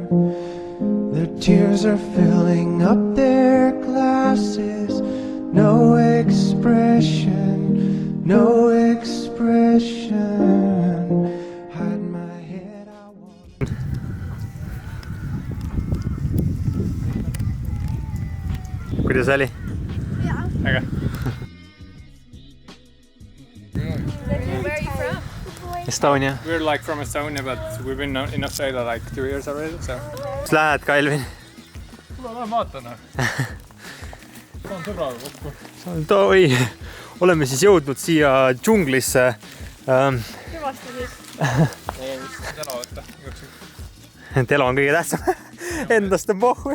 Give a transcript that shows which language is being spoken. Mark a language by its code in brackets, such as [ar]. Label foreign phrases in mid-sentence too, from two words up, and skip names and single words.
[en] Their tears are filling up their glasses, no expression, no expression. Hide my head, I want. [et] Kuidas oli? Jaa. Aga. [en] Where are you from? Estonia. We're like from Estonia, but we've been in Australia like 2 years already, so. [et] Kus lähed, Kalvin? Kuule, lähen vaatan. Saan sõbraga kokku. Oi, oleme siis jõudnud siia džunglisse. Hüvasti siis. Telo võtta. Telo on kõige tähtsam. Endast on pohhu.